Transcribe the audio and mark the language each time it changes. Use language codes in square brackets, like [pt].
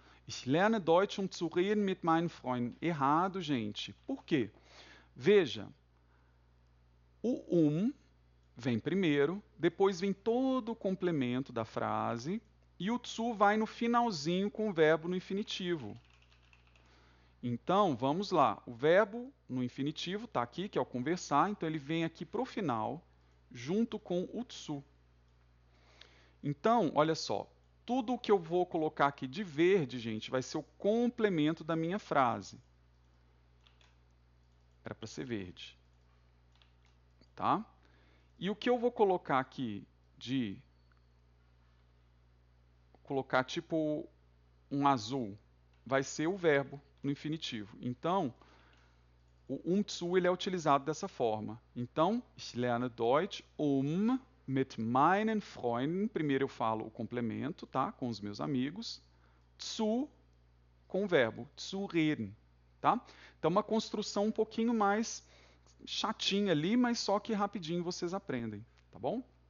[de] Ich lerne Deutsch, zu reden mit meinen Freunden. [pt] Errado, gente. Por quê? Veja, o vem primeiro, depois vem todo o complemento da frase, e o zu vai no finalzinho com o verbo no infinitivo. Então, vamos lá. O verbo no infinitivo está aqui, que é o conversar, então ele vem aqui para o final, junto com o zu. Então, olha só, tudo o que eu vou colocar aqui de verde, gente, vai ser o complemento da minha frase. Era para ser verde. Tá? E o que eu vou colocar aqui de... colocar tipo um azul, vai ser o verbo no infinitivo. Então, o zu ele é utilizado dessa forma. [de] Então, ich lerne Deutsch, mit meinen Freunden. [pt] Primeiro eu falo o complemento, tá? Com os meus amigos. Zu, com o verbo, [de] zu reden. [pt] Tá? Então, uma construção um pouquinho mais chatinha ali, mas só que rapidinho vocês aprendem. Tá bom?